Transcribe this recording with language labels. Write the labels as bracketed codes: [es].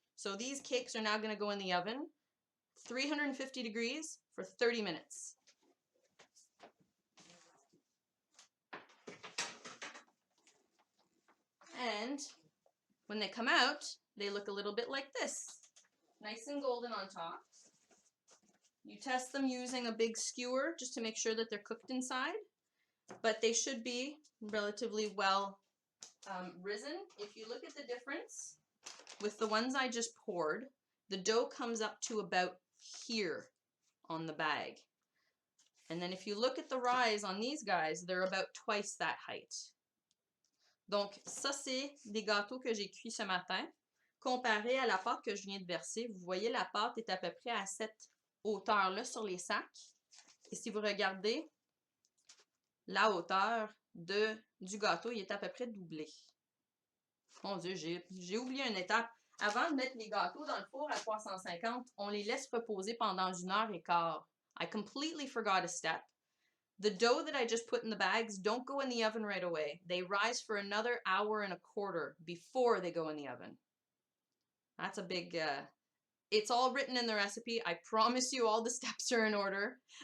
[en] So these cakes are now going to go in the oven, 350 degrees for 30 minutes. And when they come out, they look a little bit like this. Nice and golden on top. You test them using a big skewer just to make sure that they're cooked inside. But they should be relatively well risen. If you look at the difference with the ones I just poured, the dough comes up to about here on the bag. And then if you look at the rise on these guys, they're about twice that height. [fr] Donc, ça, c'est des gâteaux que j'ai cuits ce matin. Comparé à la pâte que je viens de verser, vous voyez, la pâte est à peu près à cette hauteur-là sur les sacs. Et si vous regardez, la hauteur du gâteau, il est à peu près doublé. Mon Dieu, j'ai oublié une étape. Avant de mettre les gâteaux dans le four à 350, on les laisse reposer pendant 1h15. [en] I completely forgot a step. The dough that I just put in the bags don't go in the oven right away. They rise for another 1.25 hours before they go in the oven. That's a big It's all written in the recipe. I promise you all the steps are in order.